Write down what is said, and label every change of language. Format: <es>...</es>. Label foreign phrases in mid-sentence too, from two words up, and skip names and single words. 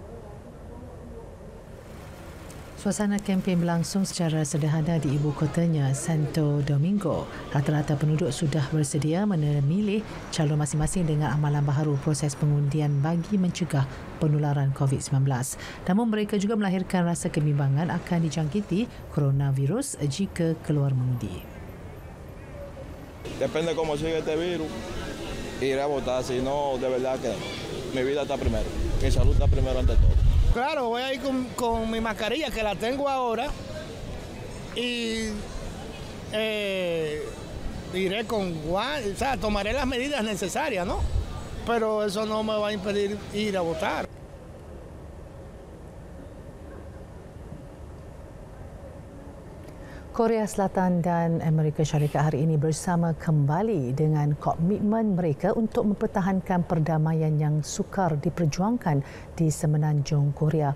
<ms>Suasana kempen berlangsung secara sederhana di ibu kotanya, Santo Domingo. Rata-rata penduduk sudah bersedia memilih calon masing-masing dengan amalan baharu proses pengundian bagi mencegah penularan COVID-19. Namun mereka juga melahirkan rasa kebimbangan akan dijangkiti coronavirus jika keluar mengundi.</ms> <es>Depende cómo sigue este virus, iré a votar. Si no, de verdad que mi vida está primero. Mi salud está primero ante todo. Claro, voy a ir con mi mascarilla, que la tengo ahora, y iré con guantes, o sea, tomaré las medidas necesarias, ¿no? Pero eso no me va a impedir ir a votar.</es> <ms>Korea Selatan dan Amerika Syarikat hari ini bersama kembali dengan komitmen mereka untuk mempertahankan perdamaian yang sukar diperjuangkan di semenanjung Korea.</ms>